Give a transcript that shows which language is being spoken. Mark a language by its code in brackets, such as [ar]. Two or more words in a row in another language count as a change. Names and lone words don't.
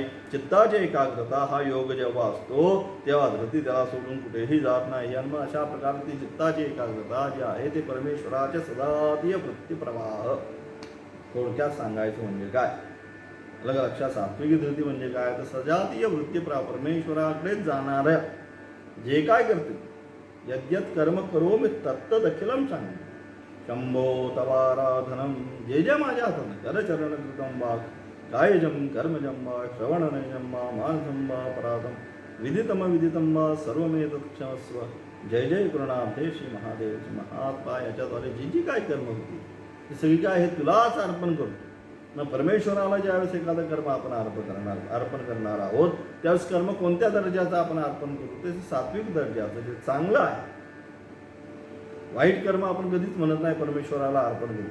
[mr] चित्ताची एकाग्रता हा योग जेव्हा असतो तेव्हा धृती त्याला सोडून कुठेही जात नाही. आणि मग अशा प्रकारची चित्ताची एकाग्रता जी आहे ते परमेश्वराचे सजातीय वृत्तीप्रवाह. थोडक्यात सांगायचं म्हणजे काय, अलग लक्षात, सात्विकी धृती म्हणजे काय, तर सजातीय वृत्तीप्रवाह, परमेश्वराकडेच जाणाऱ्या जे काय करते, [sa] यद्यत कर्म करोमि तत्त दखिलम सांग शंभो तवाराधनम, [mr] जे जे माझ्या हाताने [sa] करचरण कृतम वा कायजम कर्मजम वा श्रवणनयजम वा मानसम वा पराधम विदितम विदितम वा सर्वमेतत् क्षमस्व. जय जय करुणाब्धे श्री महादेव महात्मा. [mr] याच्याद्वारे जी जी काय कर्म होती ती सगळी काय हे तुलाच अर्पण करतो. मग परमेश्वराला ज्यावेळेस एखादं कर्म आपण अर्पण करणार आहोत त्यावेळेस कर्म कोणत्या दर्जाचं आपण अर्पण करू, ते सात्विक दर्जाचं, जे चांगलं आहे. वाईट कर्म आपण कधीच म्हणत नाही परमेश्वराला अर्पण करू.